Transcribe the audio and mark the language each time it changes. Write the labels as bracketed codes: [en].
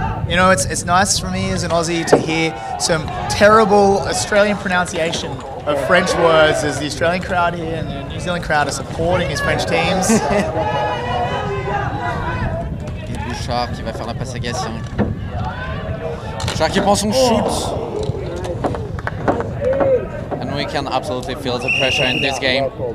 [en] You know, it's nice for me as an Aussie to hear some terrible Australian pronunciation of French words as the Australian crowd here and the New Zealand crowd are supporting his French teams. [fr] Bouchard qui va faire la passe à Gatien. Bouchard qui prend son shoot. [en] And we can absolutely feel the pressure in this game.